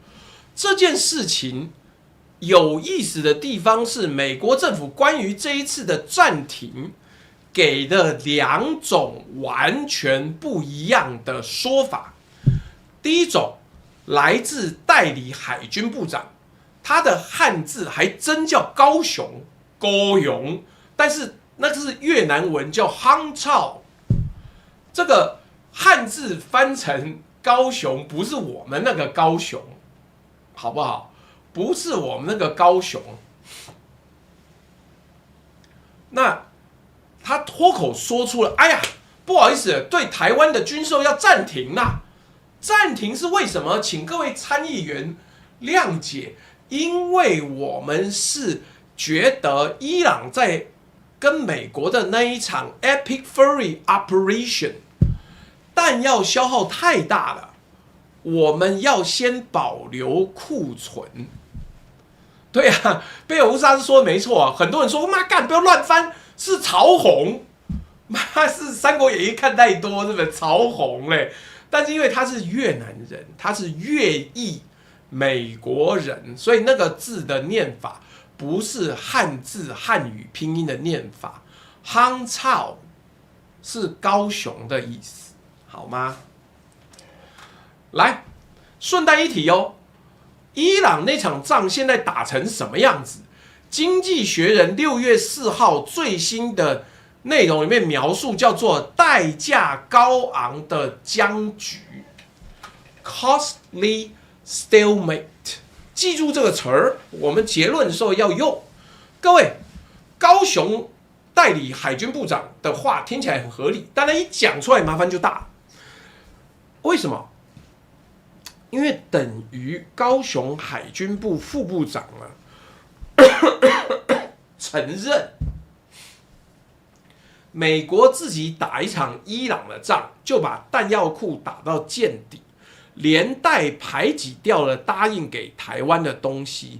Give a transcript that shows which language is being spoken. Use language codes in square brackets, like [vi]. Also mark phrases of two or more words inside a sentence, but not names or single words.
[zh] 這件事情有意思的地方是，美國政府關於這一次的暫停給了2種完全不一樣的說法。第一種來自代理海軍部長，他的漢字還真叫高雄，但是那是越南文叫夯操。這個漢字翻成高雄，不是我們那個高雄，好不好？不是我們那個高雄。那他脫口說出了：“哎呀，不好意思，對台灣的軍售要暫停啦。暫停是為什麼？請各位參議員諒解，因為我們是覺得伊朗在跟美國的那一場 [en] Epic Fury Operation [zh] 彈藥消耗太大了，我們要先保留庫存。” 對啊，貝爾烏沙是說的沒錯啊。很多人說媽幹，不要亂翻，是曹洪，媽是《三國演義》看太多，是不是曹洪嘞？但是因為他是越南人，他是越裔美國人，所以那個字的念法不是漢字漢語拼音的念法。夯操是高雄的意思，好嗎？来，順帶一提哦。伊朗那場仗現在打成什麼樣子？經濟學人6月4號最新的內容裡面描述叫做代價高昂的僵局 [en] （costly stalemate）。 [zh] 記住這個詞兒，我們結論的時候要用。各位，高雄代理海軍部長的話聽起來很合理，但他一講出來麻煩就大了。為什麼？因為等於高雄海軍部副部長承認，美國自己打一場伊朗的仗，就把彈藥庫打到見底，連帶排擠掉了答應給台灣的東西。